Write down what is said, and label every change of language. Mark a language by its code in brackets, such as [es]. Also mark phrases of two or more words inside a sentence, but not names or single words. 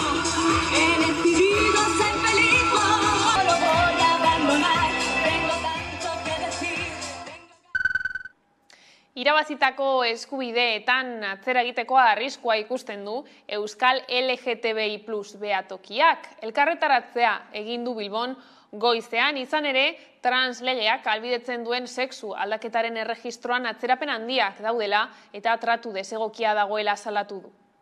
[es] He decidido ser feliz, no lo voy a abandonar. Tengo tanto que decir. [eu] Irabazitako eskubideetan atzera egiteko arriskua ikusten du Euskal LGTBI+ behatokiak. Elkarretaratzea egin du Bilbon goizean, izan ere, translegeak ahalbidetzen duen sexu aldaketaren erregistroan atzerapen handiak daudela eta tratu desegokia dagoela salatu du.